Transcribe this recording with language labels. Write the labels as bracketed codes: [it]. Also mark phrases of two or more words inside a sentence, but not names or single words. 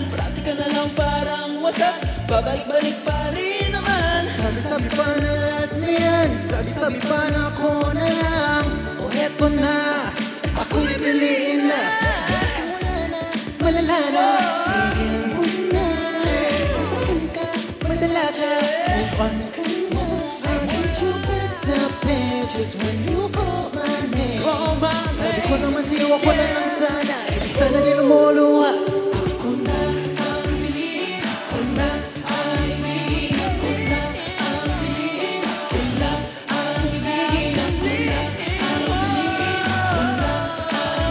[tl] Parati ka na lang parang wasak, babalik-balik pa rin naman. Sabi-sabi pa na last na yan, sabi-sabi pa na ako na lang. O eto na, ako'y piliin na. Malala na, tigil mo na. Nasaktan ka, madala ka, [en] move on [tl] ka na. [en] I'll treat you better, babe, just when you call my name. [tl] Sabi ko naman sa'yo, ako na lang sana, sana di lumuluha. Ako na ang piliin, ako na ang ibigin. Ako na ang piliin, ako na ang ibigin. Ako na ang piliin, ako na ang ibigin.